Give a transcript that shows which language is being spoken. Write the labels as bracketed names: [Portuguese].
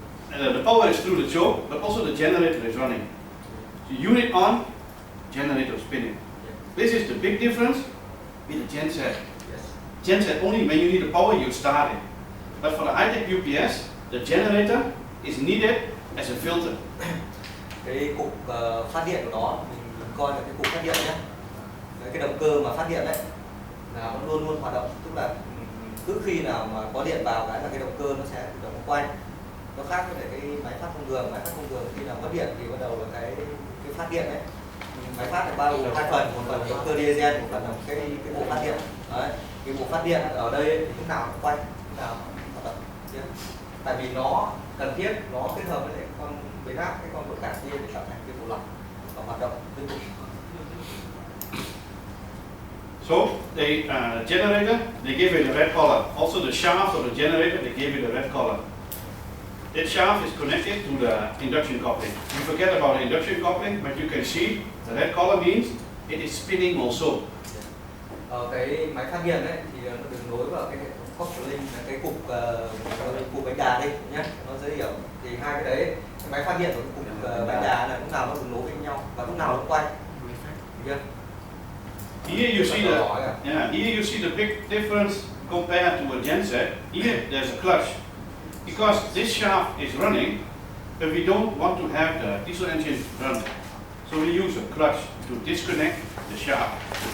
[English] The power is through the choke, but also the generator is running. So unit on, generator spinning. This is the big difference with the genset. Yes. Genset only when you need the power you start it. But for the high-tech UPS, the generator is needed as a filter. [Vietnamese] Cái cục phát điện của nó, mình coi là cái cục phát điện nhé. Cái động cơ mà phát điện đấy là nó luôn luôn hoạt động, tức là cứ khi nào mà có điện vào cái là cái động cơ nó sẽ tự động quay. Nó khác với cái máy phát thông thường. Máy phát thông thường khi nào mất điện thì bắt đầu là cái phát điện đấy. Máy phát là bao gồm hai phần, một phần là động cơ diesel, một phần là cái bộ phát điện. Đấy. Cái bộ phát điện ở đây thì lúc nào nó quay, lúc nào nó hoạt động. Tại vì nó cần thiết, nó kết hợp với con biến áp, cái con quận cảm kia để tạo thành cái bộ lọc và hoạt động liên tục. [English] So the generator, they give it a red color. Also the shaft of the generator, they give it a red color. That shaft is connected to the induction coupling. You forget about the induction coupling, but you can see the red color means it is spinning also. [Vietnamese] Cái máy phát điện ấy thì nó được nối vào cái hệ thống coupling, là cái cục bánh đà đây nhé, nó dễ hiểu. Thì hai cái đấy, cái máy phát điện và cái cục bánh đà là lúc nào nó được nối với nhau và lúc nào nó quay. [English] Here you see here you see the big difference compared to a genset. Here there's a clutch. Because this shaft is running, but we don't want to have the diesel engine run. So we use a clutch to disconnect the shaft.